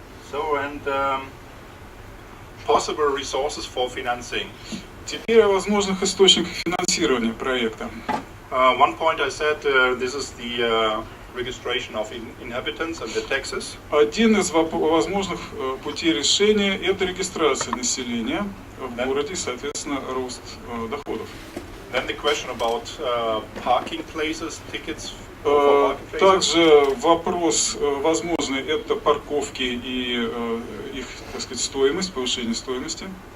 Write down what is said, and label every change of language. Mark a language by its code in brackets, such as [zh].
[en] So and possible resources for financing. [ru] Теперь о возможных источниках финансирования проекта. [en] One point I said, this is the registration of inhabitants and the taxes. [ru] Один из возможных путей решения – это регистрация населения в городе, соответственно, рост доходов. [en] Then the question about parking places, tickets for parking places. [ru] Также вопрос возможный – это парковки и их, так сказать, стоимость, повышение стоимости.